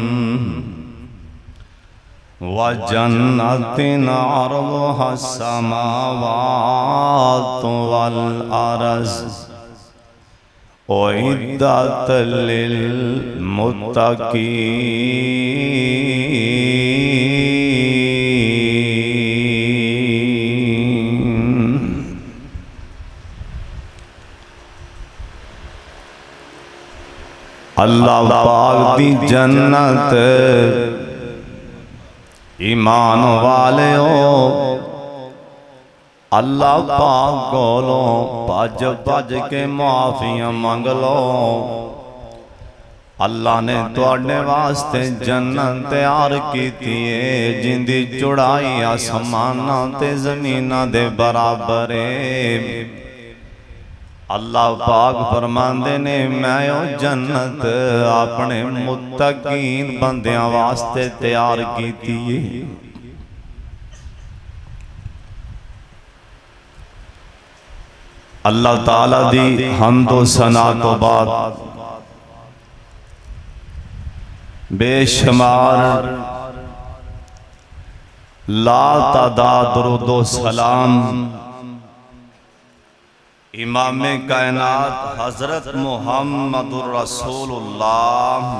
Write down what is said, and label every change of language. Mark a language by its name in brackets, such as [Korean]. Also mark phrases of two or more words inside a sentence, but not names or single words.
[Arabic] وجنة عرضها السماوات والأرض أعدت للمتقين. [Punjabi] اللہ پاک دی جنت ایمان والے ہو، اللہ پاک کولوں بھج بھج کے معافیاں منگ لو. اللہ نے تواڈے واسطے جنت تیار کیتی ہے جن دی چوڑائی آسماناں تے زمیناں دے برابر ہے. اللہ پاک فرماندے نے میں او جنت اپنے متقین بندیاں واسطے تیار کیتی ہے. اللہ تعالیٰ دی حمد و ثنا تو بعد بے شمار لا تعداد درود و سلام امام کائنات حضرت محمد الرسول اللہ.